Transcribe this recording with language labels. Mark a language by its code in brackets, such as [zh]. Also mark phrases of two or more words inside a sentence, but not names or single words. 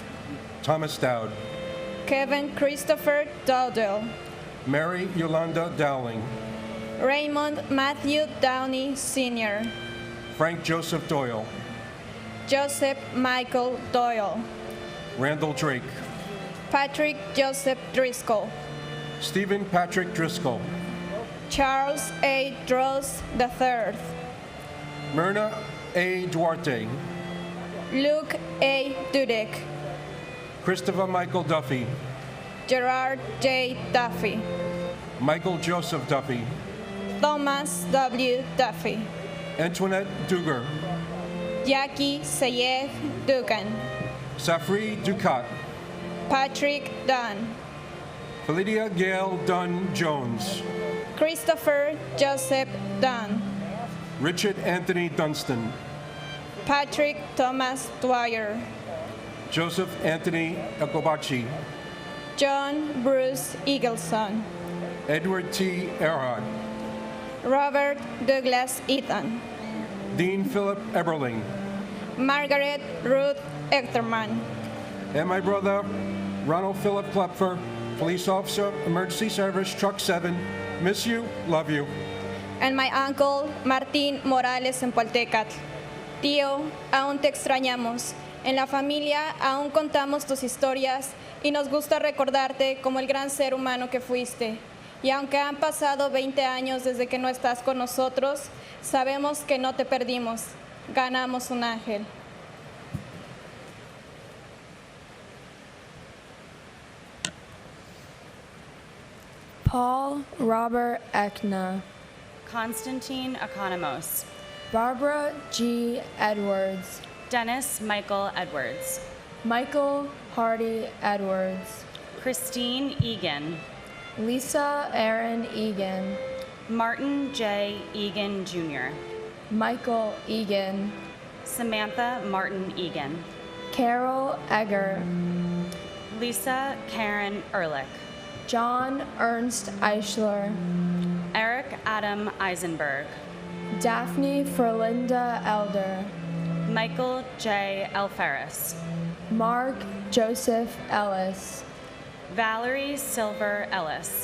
[en] Thomas Dowd. Kevin Christopher Dowdell. Mary Yolanda Dowling. Raymond Matthew Downey Sr. Frank Joseph Doyle. Joseph Michael Doyle. Randall Drake. Patrick Joseph Driscoll. Stephen Patrick Driscoll. Charles A. Dross III. Myrna A. Duarte. Luke A. Dudek. Christopher Michael Duffy. Gerard J. Duffy. Michael Joseph Duffy. Thomas W. Duffy. Antoinette Duger. Jackie Sayed Dugan. Safri Ducat. Patrick Dunn. Felidia Gail Dunn Jones. Christopher Joseph Dunn. Richard Anthony Dunstan. Patrick Thomas Dwyer. Joseph Anthony Ecobachi. John Bruce Eagleson. Edward T. Earhart. Robert Douglas Eaton. Dean Philip Eberling. Margaret Ruth Echterman. And my brother, Ronald Philip Klepfer, Police Officer, Emergency Service, Truck 7. Miss you, love you. And my uncle, Martín Morales Empaltecatl. [es] Tío, aún te extrañamos. En la familia aún contamos tus historias y nos gusta recordarte como el gran ser humano que fuiste. Y aunque han pasado 20 años desde que no estás con nosotros, sabemos que no te perdimos. Ganamos un ángel. [en] Paul Robert Ekna. Constantine Economos. Barbara G. Edwards. Dennis Michael Edwards. Michael Hardy Edwards. Christine Egan. Lisa Aaron Egan. Martin J. Egan Jr. Michael Egan. Samantha Martin Egan. Carol Egger. Lisa Karen Ehrlich. John Ernst Eichler. Eric Adam Eisenberg. Daphne Ferlinda Elder. Michael J. Elferis. Mark Joseph Ellis. Valerie Silver Ellis.